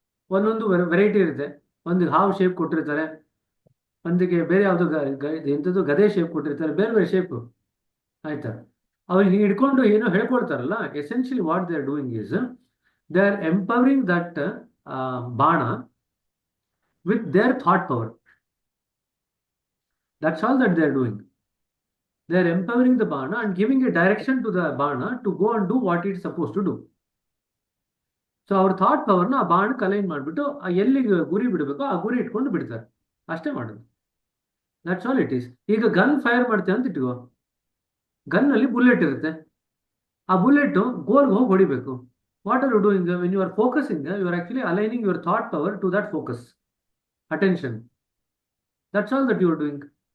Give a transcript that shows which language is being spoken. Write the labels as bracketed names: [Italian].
[Kannada] ಒಂದೊಂದು ವೆರೈಟಿ ಇರುತ್ತೆ. ಒಂದು ಹಾವು ಶೇಪ್ ಕೊಟ್ಟಿರ್ತಾರೆ, ಒಂದಿಗೆ ಬೇರೆ ಯಾವ್ದು ಎಂಥದ್ದು ಗದೆ ಶೇಪ್ ಕೊಟ್ಟಿರ್ತಾರೆ, ಬೇರೆ ಬೇರೆ ಶೇಪ್. ಆಯ್ತಾ? ಅವ್ರಿಗೆ ಹಿಡ್ಕೊಂಡು ಏನೋ ಹೇಳ್ಕೊಡ್ತಾರಲ್ಲ, [English] Essentially what they are doing is they are empowering that ಬಾಣ with their thought power. That's all that they are doing. They are empowering the Bana and giving a direction to the Bana to go and do what it's supposed to do. [Kannada] So ಅವ್ರ thought ಪವರ್ನ ಆ ಬಾಣಕ್ಕೆ align ಮಾಡಿಬಿಟ್ಟು ಎಲ್ಲಿಗೆ ಗುರಿ ಬಿಡಬೇಕೋ ಆ ಗುರಿ ಇಟ್ಕೊಂಡು ಬಿಡ್ತಾರೆ, ಅಷ್ಟೇ ಮಾಡೋದು. [English] That's all it is. [Kannada] ಈಗ ಗನ್ ಫೈರ್ ಮಾಡ್ತೇವೆ ಅಂತ ಇಟ್ಕೋ, ಗನ್ನಲ್ಲಿ ಬುಲೆಟ್ ಇರುತ್ತೆ, ಆ ಬುಲೆಟ್ ಗೋಲ್ಗೆ ಹೋಗಿ ಹೊಡಿಬೇಕು. [English] What are you doing when you are focusing? You are actually aligning your thought power to that focus, attention. That's all that you are doing.